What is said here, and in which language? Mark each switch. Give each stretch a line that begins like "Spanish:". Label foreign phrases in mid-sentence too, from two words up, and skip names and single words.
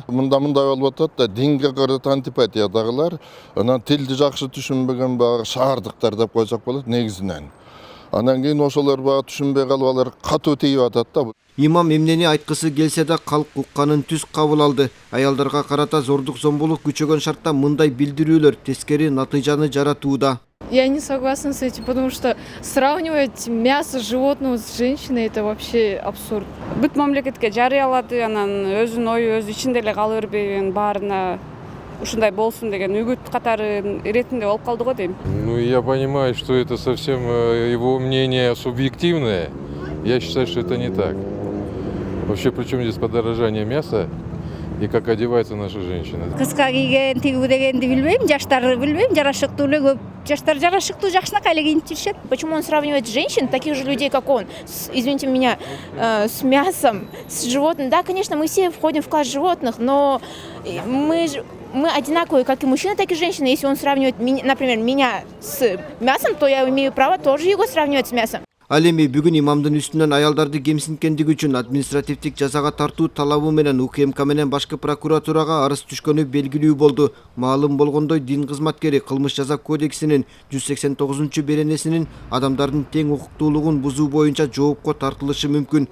Kyrgyz: Мындай болуп атат да, динге карат антипатиядагылар анан тилди жакшы түшүнбөгөн багы шаардыктар деп койсок болот негизинен. Анан кийин ошолор багы түшүнбөй калып алар катуу тийип атат да. Имам эмнени айткысы келсе да калк укканын түз кабыл алды. Аялдарга карата зордук зомбулук күчөгөн шартта мындай билдирүүлөр тескери натыйжаны жаратууда.
Russian: Я не согласна с этим, потому что сравнивать мясо животного с женщиной это вообще абсурд.
Kyrgyz: Бүт мамлекетке жарыялады, анан өзүнүн ою өз ичинде эле кала бербеген, баарына ушундай болсун деген үгүт катары иретинде болуп калды го дейм.
Russian: Ну, я понимаю, что это совсем его мнение субъективное. Я считаю, что это не так. Вообще, причем здесь подорожание мяса и как одеваются наши женщины.
Kyrgyz: Кыска кийген, тигүү дегенди билбейм, жаштар билбейм, жарашыктуу эле көп. Жаштар жарашыктуу, жакшынакай эле кийинип жүрүшөт.
Russian: Почему он сравнивает женщин, таких же людей, как он, извините меня, с мясом, с животным? Да, конечно, мы все входим в класс животных, но мы одинаковые, как и мужчины, так и женщины. Если он сравнивает, например, меня с мясом, то я имею право тоже его сравнивать с мясом.
Kyrgyz: Ал эми бүгүн имамдын үстүнөн аялдарды кемсинткендиги үчүн административдик жазага тартуу талабы менен УКМК менен башкы прокуратурага арыз түшкөнү белгилүү болду. Маалым болгондой, дин кызматкери кылмыш жаза кодексинин 189-беренесинин адамдардын тең укуктуулугун бузуу боюнча жоопко тартылышы мүмкүн.